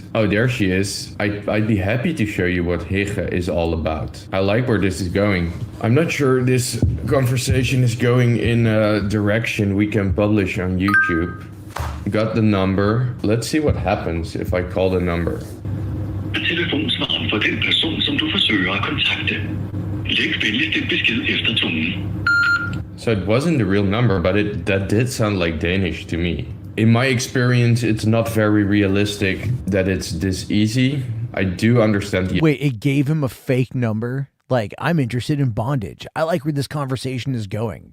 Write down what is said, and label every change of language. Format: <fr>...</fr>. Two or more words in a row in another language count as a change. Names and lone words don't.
<en>Oh, there she is. I'd be happy to show you what Hege is all about. I like where this is going. I'm not sure this conversation is going in a direction we can publish on YouTube. Got the number. Let's see what happens if I call the number.</en> <da>Telefonsvareren for den person, som du forsøger at kontakte. Læg venligst en besked efter tonen.</da> <en>So it wasn't the real number, but that did sound like Danish to me. In my experience, it's not very realistic that it's this easy. I do understand the— Wait, it gave him a fake number? Like, I'm interested in bondage. I like where this conversation is going.</en>